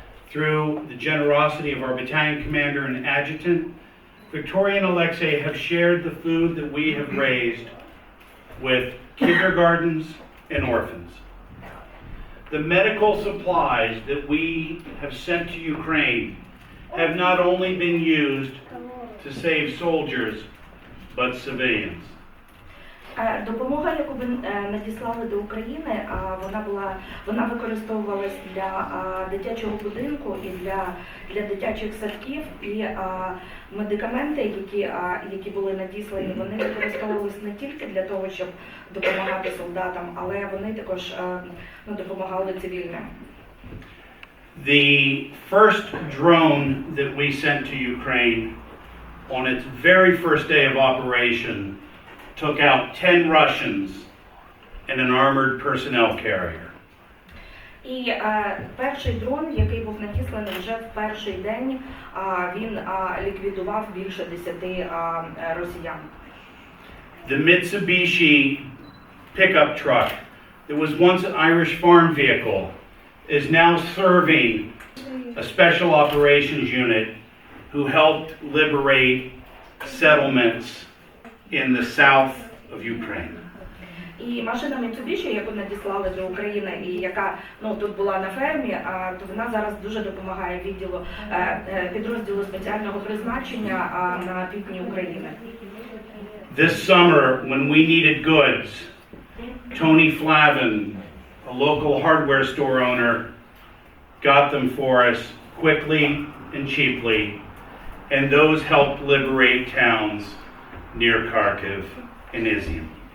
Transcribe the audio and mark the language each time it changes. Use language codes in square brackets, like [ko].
[en] Through the generosity of our battalion commander and adjutant, Victoria and Alexei have shared the food that we have raised with kindergartens and orphans. The medical supplies that we have sent to Ukraine have not only been used to save soldiers, but civilians. [uk] Допомога, яку ви надіслали до України, вона використовувалась для дитячого будинку і для дитячих садків, і медикаменти, які були надіслані, вони використовувались не тільки для того, щоб допомагати солдатам, але вони також допомагали цивільним. [en] The first drone that we sent to Ukraine on its very first day of operation took out 10 Russians in an armored personnel carrier. [uk] І перший дрон, який був надісланий вже в перший день, він ліквідував більше 10 росіян. [en] The Mitsubishi pickup truck that was once an Irish farm vehicle is now serving a special operations unit who helped liberate settlements in the south of Ukraine. [uk] І машина Mitsubishi, яку надіслали до України і яка тут була на фермі, то вона зараз дуже допомагає підрозділу спеціального призначення на півдні України. [en] This summer, when we needed goods, Tony Flavin, a local hardware store owner, got them for us quickly and cheaply, and those helped liberate towns near Kharkiv and Izium.